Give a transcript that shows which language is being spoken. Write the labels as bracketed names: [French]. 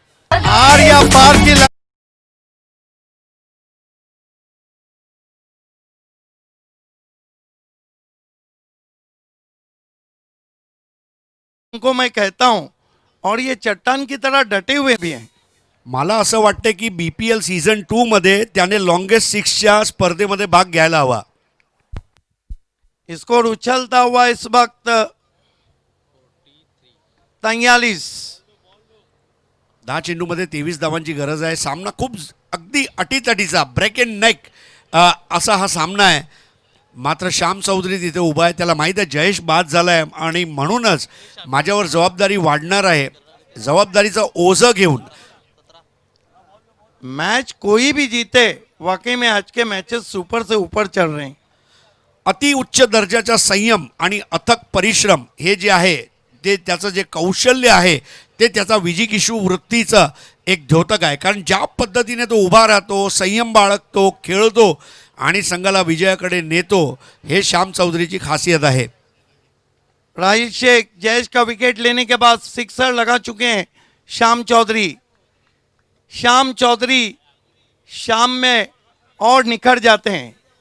[Hindi] Are या पार की को मैं कहता हूं और ये चट्टान की तरह डटे हुए भी हैं. [Marathi] मला असं वाटतं की BPL सीझन 2 मध्ये त्याने लॉंगेस्ट सिक्सच्या स्पर्धेमध्ये भाग घ्यायला हवा. [Hindi] स्कोर उछलता हुआ इस वक्त 43. [Marathi] 10 चेंडूमध्ये 23 धावांची गरज आहे. सामना खूप अगदी अटीतटीचा ब्रेक एंड नेक असा हा सामना आहे. मात्र श्याम चौधरी तिथे उभा आहे, त्याला माहीत आहे जयेश बाद झाला आहे आणि म्हणूनच माझ्यावर जबाबदारी वाढणार आहे. जबाबदारीचं ओझं घेऊन [Hindi] मैच कोई भी जीते वाकई में आज के मैचेस सुपर से ऊपर चल रहे हैं. [Marathi] अति उच्च दर्जाचा संयम आणि अथक परिश्रम हे जे आहे ते त्याचं जे कौशल्य आहे ते त्याचा विजिकिषू वृत्तीचं एक द्योतक आहे. कारण ज्या पद्धतीने तो उभा राहतो, संयम बाळगतो, खेळतो आणि संघाला विजयाकडे नेतो, हे श्याम चौधरीची खासियत आहे. [Hindi] राहिल शेख जयेश का विकेट लेने के बाद सिक्सर लगा चुके हैं श्याम चौधरी. श्याम चौधरी शाम में और निखर जाते हैं.